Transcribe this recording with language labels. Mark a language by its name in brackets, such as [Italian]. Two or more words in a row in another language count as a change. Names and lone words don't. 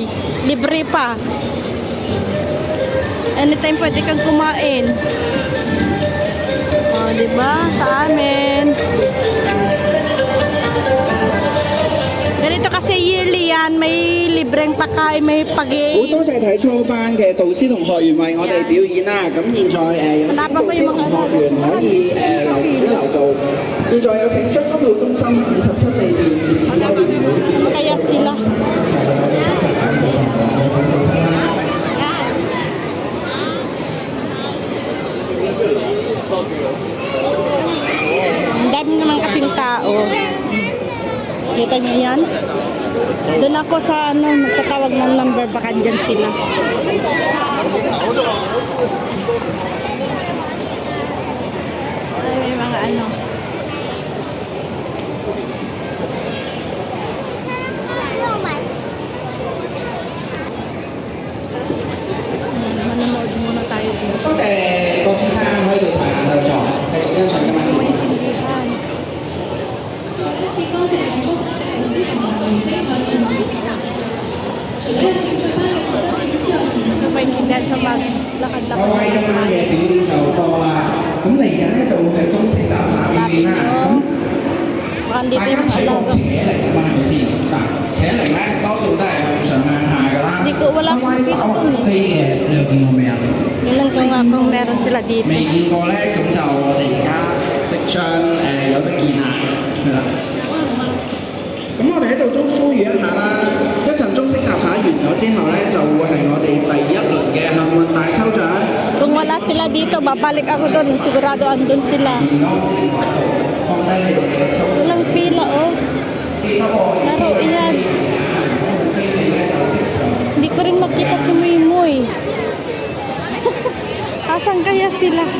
[Filipino] Libre pa. Anytime pwede kang kumain. Diba? Sa amin. Ganito kasi yearly yan, may libreng pakain, may pag-i... [Cantonese] 好多謝睇初班嘅導師同學員為我哋表演啦。咁現在有請導師同學員可以留到。現在有請將軍澳中心57地段休憩會。 [Filipino] Kaya sila. Ang dami naman kasing tao. Kita niyo yan? Doon ako sa magtatawag ng number, baka dyan sila. Ay, may mga manonood muna tayo dito. [Cantonese] 多謝郭先生可以到台下就坐，繼續欣賞今晚節目。 [Filipino] maintindihan sa maglakad-lakad. [Cantonese] 各位今晚嘅表演就多啦，咁嚟緊咧就會係中式雜耍表演啦。咁大家睇過扯鈴啊嘛，係咪先？嗱，扯鈴咧多數都係向上向下㗎啦。啱啱啲打橫飛嘅，你有見過未啊？ [Filipino] Yun ko nga kung meron sila dito. [Cantonese] 未見過咧，咁就我哋而家即將有得見啦，係啦。咁我哋喺度都呼籲一下啦，一陣中式雜耍完咗之後咧，就會係我哋第一輪嘅幸運大抽獎。 [Filipino] Kung wala sila dito, babalik ako doon. Sigurado andun sila. Walang pila, oh. Laro, iyan. Hindi ko rin makita si Muy. Asan kaya sila?